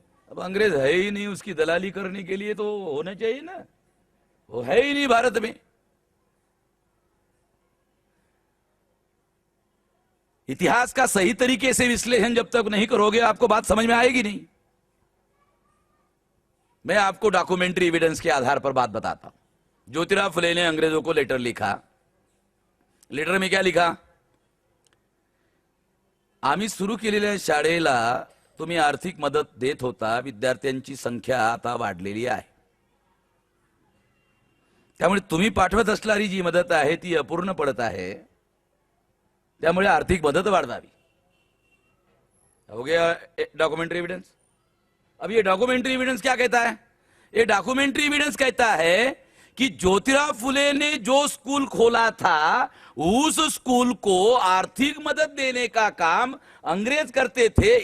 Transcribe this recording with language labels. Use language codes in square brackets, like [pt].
[hi] अब अंग्रेज है ही नहीं, उसकी दलाली करने के लिए तो होना चाहिए ना, वो है ही नहीं भारत में। इतिहास का सही तरीके से विश्लेषण जब तक नहीं करोगे आपको बात समझ में आएगी नहीं। मैं आपको डॉक्यूमेंट्री एविडेंस के आधार पर बात बताता हूं। ज्योतिराव फुले ने अंग्रेजों को लेटर लिखा, लेटर में क्या लिखा, [mr] आम्ही सुरू केलेल्या शाळेला तुम्ही आर्थिक मदत देत होता, विद्यार्थ्यांची संख्या आता वाढलेली आहे, त्यामुळे तुम्ही पाठवत असणारी जी मदत आहे ती अपूर्ण पडत आहे, त्यामुळे आर्थिक मदत वाढवावी। [hi] हो गया डॉक्यूमेंट्री एविडेंस। अब ये डॉक्यूमेंट्री एविडेंस क्या कहता है, ये डॉक्यूमेंट्री एविडेंस कहता है कि ज्योतिराव फुले ने जो स्कूल खोला था उस स्कूल को आर्थिक मदद देने का काम अंग्रेज करते थे।